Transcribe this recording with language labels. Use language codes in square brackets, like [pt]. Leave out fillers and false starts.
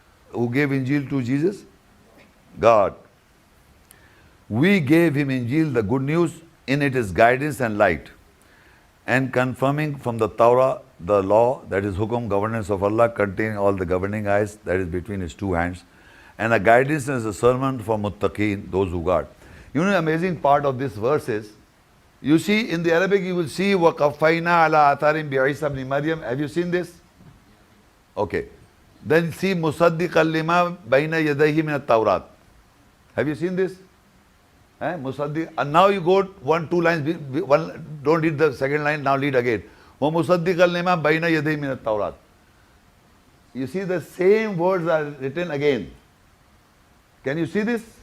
[en] Who gave Injil to Jesus? God. We gave him Injil, the good news, in it is guidance and light, and confirming from the Torah the law, that is hukum, governance of Allah, containing all the governing ayahs, that is between his two hands, and a guidance as a sermon for muttaqeen, those who guard. The amazing part of this verse is, you see in the Arabic you will see [ar] وَقَفَّيْنَا عَلَىٰ آثَارٍ بِعِيسَى ابْنِ مَرْيَمَ. [en] Have you seen this? Okay. Then see [ar] مُصَدِّقًا لِمَا بَيْنَ يَدَيْهِ مِنَ التَّوْرَاةِ. [en] Have you seen this? Musaddiq. And now you go 1-2 lines, don't read the second line, now read again. [ar] وَمُصَدِّقًا لِمَا بَيْنَ يَدَيْهِ مِنَ التَّوْرَاةِ. [en] You see the same words are written again. Can you see this?